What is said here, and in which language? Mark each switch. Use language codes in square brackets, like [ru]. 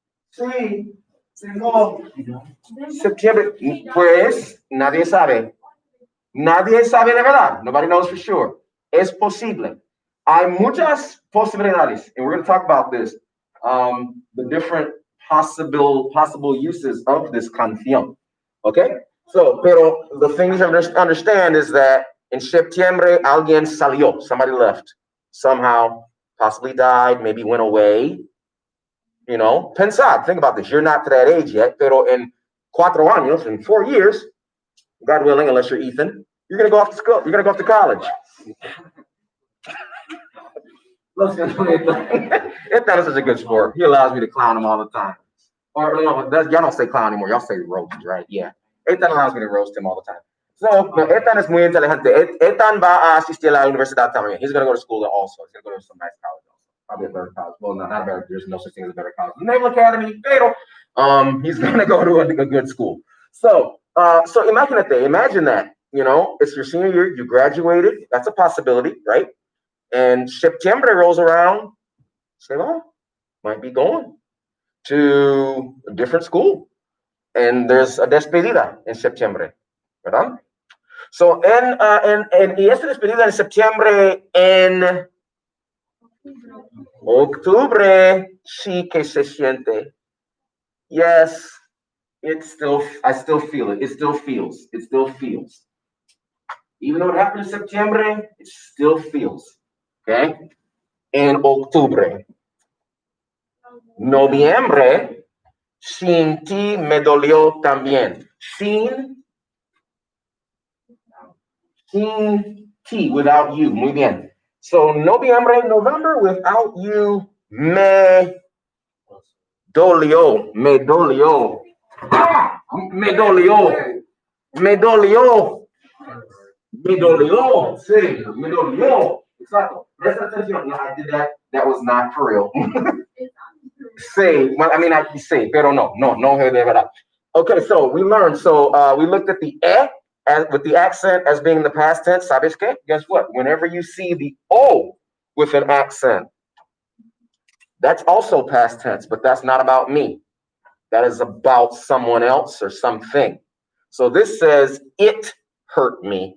[es] Sí, no. Septiembre, pues nadie sabe. Nadie sabe de verdad. [en] Nobody knows for sure. [es] Es posible. Hay muchas posibilidades, [en] and we're going to talk about this. The different possible uses of this canción. Okay? So, pero the thing you have to understand is that in [es] septiembre, alguien salió. [en] Somebody left. Somehow, possibly died, maybe went away. You know, [es] pensad, [en] think about this. You're not to that age yet, [es] pero en 4 años, [en] in 4 years, God willing, unless you're Ethan, you're going to go off to school. You're going to go off to college. Ethan is such a good sport. He allows me to clown him all the time. Or no, y'all don't say clown anymore. Y'all say roast, right? Yeah. Ethan allows me to roast him all the time. [es] So, Ethan es muy inteligente. Ethan va a asistir a la universidad también. [en] He's going to go to school also. He's going to go to some nice college also. Probably a better college. Well, not a better. There's no such thing as a better college. Naval Academy, pero he's going to go to a good school. So [es] imagínate, [en] imagine that. You know, it's your senior year, you graduated. That's a possibility, right? And September rolls around. Say, well, might be going to a different school. And there's a [es] despedida en septiembre, ¿verdad? So, y esta despedida en septiembre, en octubre, sí que se siente. [en] Yes, I still feel it. It still feels. Even though it happened in September, it still feels. [es] Okay? En octubre. Noviembre, sin ti me dolió también. Sin ti, [en] without you. [es] Muy bien. [en] So November, without you, me [es] Dolió, me dolió. ¡Ah! Me dolió. Me dolió. Me dolió. Sí, me dolió. Exacto. Presta atención. [en] No, I did that. That was not for real. Sí, well, I mean, I say, [es] pero no de verdad. [en] Okay, so we learned. So we looked at the as, with the accent as being the past tense. [es] ¿Sabes qué? [en] Guess what? Whenever you see the O with an accent, that's also past tense, but that's not about me. That is about someone else or something. So this says it hurt me.